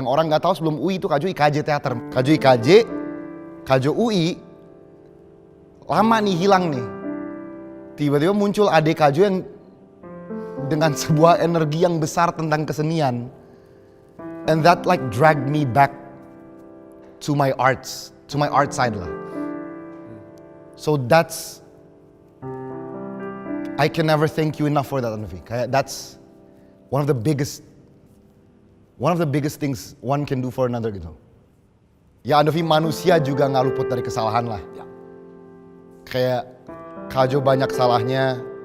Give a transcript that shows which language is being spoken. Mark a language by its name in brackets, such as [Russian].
[Indonesian] Yang orang nggak tahu sebelum UI itu Kajo IKJ teater. Kajo IKJ, Kajo UI, lama nih hilang nih. Tiba-tiba muncul adik Kajo yang dengan sebuah energi yang besar tentang kesenian. [English] And that like dragged me back to my arts, to my art side lah. So that's, I can never thank you enough for that, Andovi. [Indonesian] Kayak [English] that's one of the biggest things one can do for another [Indonesian] gitu. Ya Andovi, manusia juga nggak luput dari kesalahan lah. Ya. Kayak Kajo banyak salahnya.